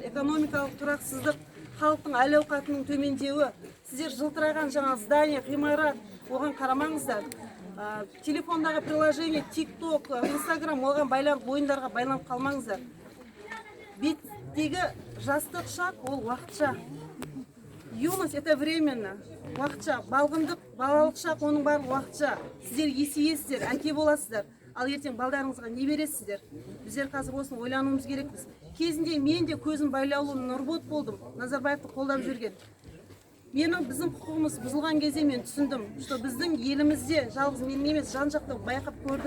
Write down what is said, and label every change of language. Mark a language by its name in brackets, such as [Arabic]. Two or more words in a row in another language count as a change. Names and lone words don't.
[Kazakh] Экономикалық тұрақсыздық, халықтың әл-ауқатының төмендеуі. Сіздер жылтыраған жаңа здание, ғимарат, оған қарамаңыздар. Телефондағы приложение, TikTok, Instagram, оған байланып, ойындарға байланып қалмаңыздар. Беттегі жастық шақ ол уақытша. [Russian] Юность это временно. [Kazakh] Уақытша. Балғындық, балалық шақ оның барлығы уақытша. Сіздер есейесіздер, әке боласыздар. Ал ертең балдарыңызға не бересіздер? Біздер қазір осыны ойлануымыз керекпіз. Кезінде мен де көзім байлаулы Нұрбот болдым. Назарбаевты қолдап жүрген. Біздің құқығымыз бұзылған кезде мен түсіндім, что біздің елімізде жалғыз мен емес, жан-жақта байқап көрдік.